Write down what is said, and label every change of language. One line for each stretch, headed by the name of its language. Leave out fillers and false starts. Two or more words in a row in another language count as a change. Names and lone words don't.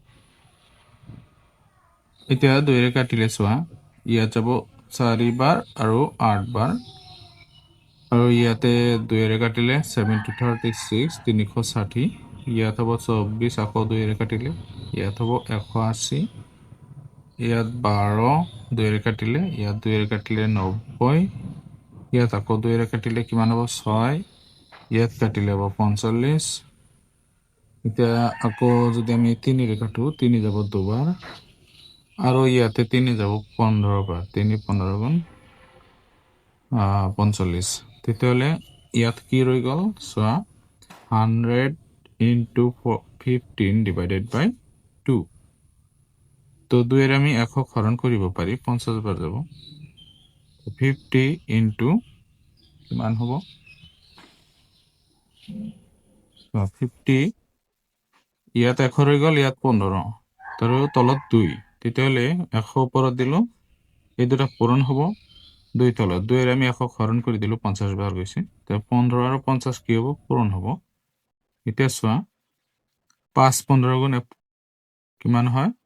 Assamese: এতিয়া 2ৰে কাটিলে চোৱা, ইয়াত যাব 4 বাৰ আৰু 8 বাৰ, আৰু ইয়াতে 2ৰে কাটিলে 7 to 36 360, ইয়াত হ'ব 24, আকৌ 2ৰে কাটিলে ইয়াত হ'ব 180, ইয়াত 12, 2ৰে কাটিলে ইয়াত 2ৰে কাটিলে 90, ইয়াত আকৌ 2ৰে কাটিলে কিমান হ'ব 6, ইয়াত কাটিলে হ'ব 45। এতিয়া আকৌ যদি আমি 3ৰে কাটো, 3 যাব 2 বাৰ, আৰু ইয়াতে 3 যাব 15 বার 3 15 গুণ 45 তেতিয়াহ'লে ইয়াত কি ৰৈ গ'ল চোৱা
English: 100 into 15 divided by 2
Assamese: তো 2 এর আমি একক হরণ করিব পারি 50 বার যাব
English: 50 into
Assamese: কিমান হ'ব 50 ইয়াত 1 ৰৈ গ'ল ইয়াত 15 তাৰো তলত 2 তেতিয়াহ'লে 100 ওপৰত দিলো এই দুটা পূৰণ হ'ব 2 তলত 2 এর আমি একক হরণ কৰি দিলো 50 বার গৈছে তো 15 আৰু 50 কি হ'ব পূৰণ হ'ব এতিয়া চোৱা 5 15 গুণ কিমান হয়